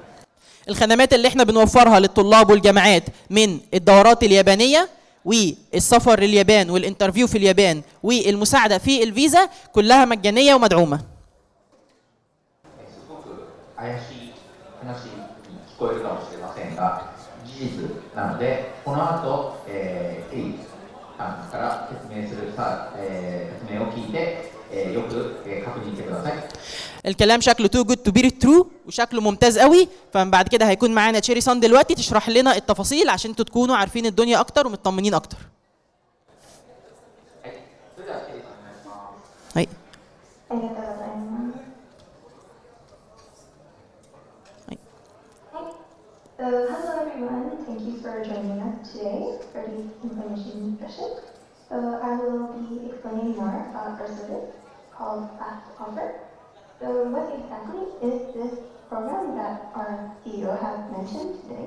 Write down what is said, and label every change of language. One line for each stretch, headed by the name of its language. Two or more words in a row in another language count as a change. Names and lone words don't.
Arabic: الخدمات اللي احنا بنوفرها للطلاب والجامعات من الدورات اليابانية والسفر لليابان والانترفيو في اليابان والمساعدة في الفيزا كلها مجانية ومدعومة.
Japanese: 怪しい話に聞こえるかもしれませんが、 事実なので、この後、ケイさんから説明を聞いて、よく確認してください。
Arabic: الكلام شكله
English: too good to be true
Arabic: وشكله ممتاز قوي. فبعد كده هيكون معانا تشيري سان دلوقتي تشرح لنا التفاصيل عشان انتوا تكونوا عارفين الدنيا اكتر ومطمنين اكتر.
Japanese: はい、それではケイさんお願いします。はい。ありがとうございます。はい。
English: Hello everyone, thank you for joining us today for this information session. I will be explaining more about our service called Fast Offer. So what exactly is this program that our CEO has mentioned today?